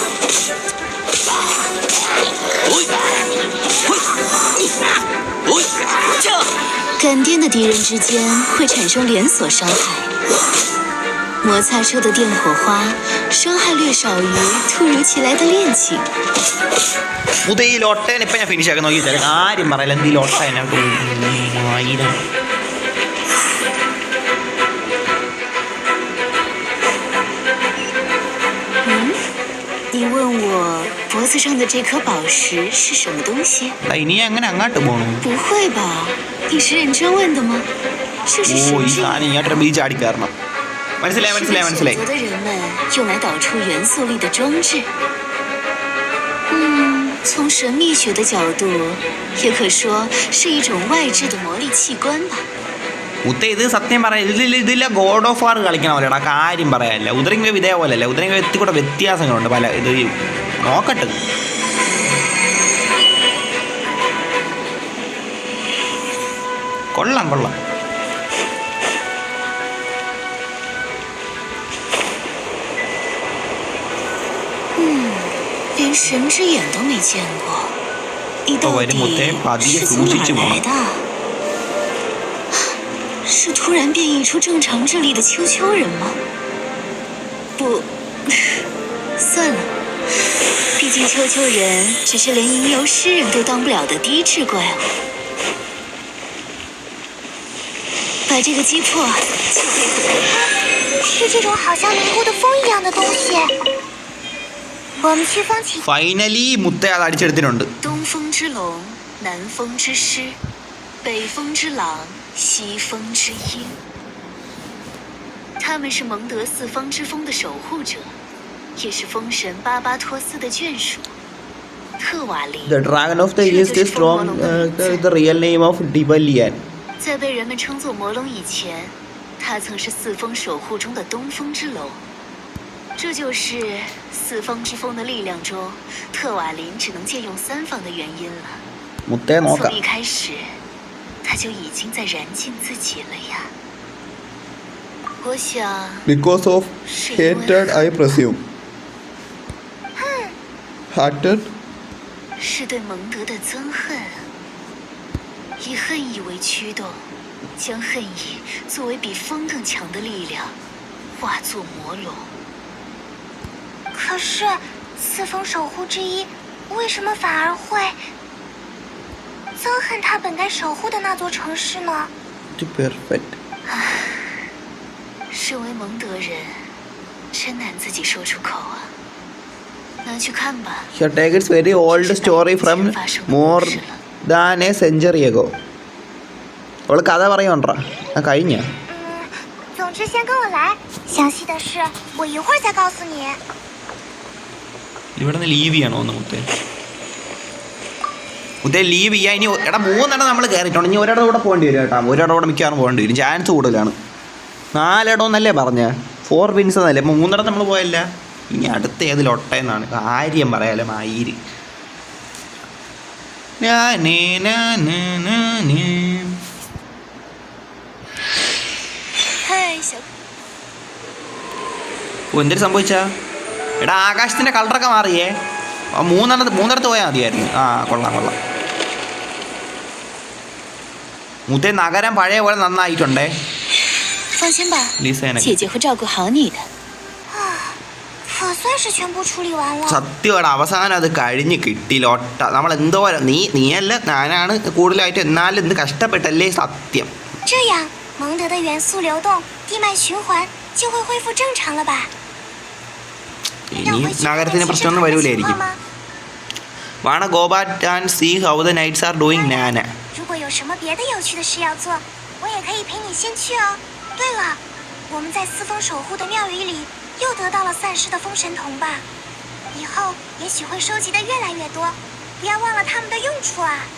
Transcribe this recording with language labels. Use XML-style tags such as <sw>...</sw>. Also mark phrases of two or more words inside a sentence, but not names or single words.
<zh>感电的敌人之间会产生连锁伤害，摩擦出的电火花伤害略少于突如其来的恋情。</zh> <ml>പുതിയ ഈ ലൊട്ടേനെ ഇപ്പം ഞാൻ ഫിനിഷ് ആക്കി നോക്കി കാര്യം പറയില്ല. എന്ത് ഈ ലൊട്ട ആയിരം</ml> <zh>你问我脖子上的这颗宝石是什么东西？</zh> <ml>ഇനി അങ്ങനെ അങ്ങോട്ട് പോകണം.</ml> <zh>不会吧？你是认真问的吗？这是 ഓ 神</zh> <ml>ഈ</ml> <zh>之</zh> <ml>സാധനം ഇങ്ങോട്ട് ബീച്ച് ചാടി കയറണം. മനസ്സിലായി</ml> <zh>是</zh> <ml>മനസ്സിലായി</ml> <zh>被选</zh> <ml>മനസ്സിലായി.</ml> <zh>择的人们用来导出元素力的装置。从神秘学的角度，也可说是一种外置的魔力器官吧。</zh> <ml>ഉത്ത ഇത് സത്യം പറയാം ഇതില്ല ഗോഡ് ഓഫ് വാർ കളിക്കണ പോലെയാണ്. ആ കാര്യം പറയാനില്ല. ഉദരങ്ങ ഇതേപോലെ അല്ല. ഉദരങ്ങ എത്തി കൂടെ വ്യത്യാസങ്ങളുണ്ട് പല. ഇത് നോക്കട്ടെ. കൊള്ളാം കൊള്ളാം.</ml> <zh>连神之眼都没见过，你到底是从哪来的？是突然变异出正常智力的丘丘人吗？不，算了，毕竟丘丘人只是连吟游诗人都当不了的低智怪物。把这个击破就可以。是这种好像迷糊的风一样的东西。我们去风起。</zh> <ml>ഫൈനലി മുത്ത അത് അടിച്ചെടുത്തിട്ടുണ്ട്.</ml> <zh>东风之龙，南风之狮，北风之狼，西风之鹰。他们是蒙德四方之风的守护者，也是风神巴巴托斯的眷属。特瓦林</zh> <en>The Dragon of the East is strong. The real name of Divalian.</en> <zh>在被人们称作魔龙以前，他曾是四风守护中的东风之龙。这就是四方之风的力量中，特瓦林只能借用三方的原因了。</zh> <ml>മുത്തയെ</ml> <zh>从</zh> <ml>നോക്കാം.</ml> <zh>一开始，他就已经在燃尽自己了呀。我想，</zh> <en>Because of hatred, I presume. Hatred?</en> <zh>是对蒙德的憎恨，以恨意为驱动，将恨意作为比风更强的力量，化作魔龙。可是四风守护之一，为什么反而会憎恨他本该守护的那座城市呢？</zh> <en>Perfect.</en> <zh>身为蒙德人，真难自己说出口啊。那去看吧。</zh> <en>Here take its very old story from more than a century ago.</en> <ml>അവള് കഥ പറയുണ്ടാ കഴിഞ്ഞ</ml> <zh>总之先跟我来，详细的事我一会儿再告诉你。</zh> <ml>ഇവിടെ നിന്ന് ലീവ് ചെയ്യണോ ഒന്ന് മുത്തേ ലീവ് ചെയ്യാൻ ഇനി എടാ 3 ഇടം നമ്മൾ കയറിയിട്ടുണ്ട് ഇനി ഒരിടം കൂടെ പോകേണ്ടി വരും കേട്ടോ ഒരിടം കൂടെ മിക്കവാറും പോകേണ്ടി വരും ചാൻസ് കൂടുതലാണ് 4 ഇടം എന്നല്ലേ പറഞ്ഞ 4 വിൻസ് എന്നല്ലേ 3 ഇടം നമ്മൾ പോയല്ല ഇനി അടുത്ത ഏത് ലൊട്ടയെന്നാണ് കാര്യം പറയാലോ മയിര് എന്തൊരു സംഭവിച്ചാ എടാ ആകാശത്തിൻ്റെ കളറൊക്കെ മാറിയേ 3 പോയാൽ മതിയായിരുന്നു ആ കൊള്ളാം മുത്തേ നഗരം പഴയ പോലെ നന്നായിട്ടുണ്ടേ</ml> <zh>放心吧，</zh> <ml>ലിസേന</ml> <zh>姐姐会照顾好你的。可算是全部处理完了。</zh> <ml>സത്യമാണ് അവസാനം അത് കഴിഞ്ഞ് കിട്ടി ലോട്ട നമ്മൾ എന്തോരം നീയല്ല ഞാനാണ് കൂടുതലായിട്ട് എന്നാലും എന്ത് കഷ്ടപ്പെട്ടല്ലേ സത്യം</ml> <zh>这样，蒙德的元素流动，地脉循环就会恢复正常了吧？</zh> <ml>ഇനി നഗരത്തിന് പ്രശ്നമൊന്നും വരൂലായിരിക്കും</ml> <en>wanna go back and see how the knights are doing</en> <ml>നാന</ml> <zh>如果有什么别的有趣的事要做，我也可以陪你先去哦。对了，我们在四风守护的庙宇里又得到了散失的风神铜吧？以后也许会收集的越来越多，不要忘了它们的用处啊！</zh>